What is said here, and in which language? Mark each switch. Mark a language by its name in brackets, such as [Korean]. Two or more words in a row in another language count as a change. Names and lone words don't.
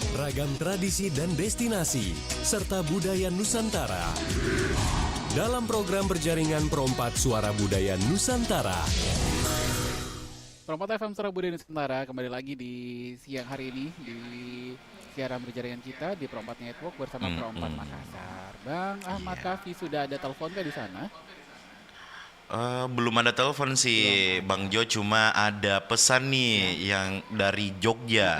[Indonesian] beragam tradisi dan destinasi, serta budaya Nusantara. Dalam program berjaringan Perompat Suara Budaya Nusantara. Perompat FM Suara Budaya Nusantara kembali lagi di siang hari ini di siaran berjaringan kita di Perompat Network bersama Perompat Makassar. Bang Ahmad Kafi, sudah ada telepon kah di sana? Belum ada telepon sih Bang Jo, cuma ada pesan nih yang dari Jogja.